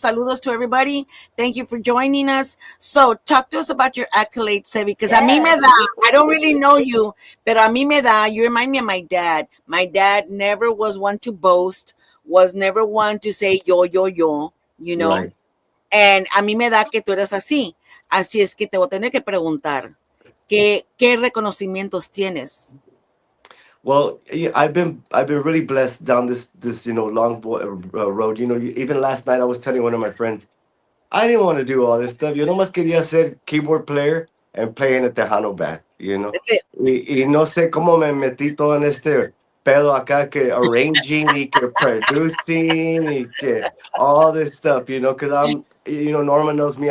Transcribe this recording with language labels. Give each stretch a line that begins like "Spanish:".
English: Saludos to everybody. Thank you for joining us. So, talk to us about your accolades, Sebi, because a mí me Yes. da, I don't really know you, pero a mí me da, you remind me of my dad. My dad never was one to boast, was never one to say yo, you know. Right.
Spanish: And a mí me da que tú eres así. Así es que te voy a tener que preguntar, ¿qué reconocimientos tienes?
English: Well, yeah, I've been really blessed down this long road. Even last night I was telling one of my friends I didn't want to do all this stuff. Yo nomás quería ser keyboard player and play in a Tejano band, you know. That's it.
Spanish: Y no sé cómo me metí todo en este pedo acá que arranging y que producing y que all this stuff, because Norma knows me.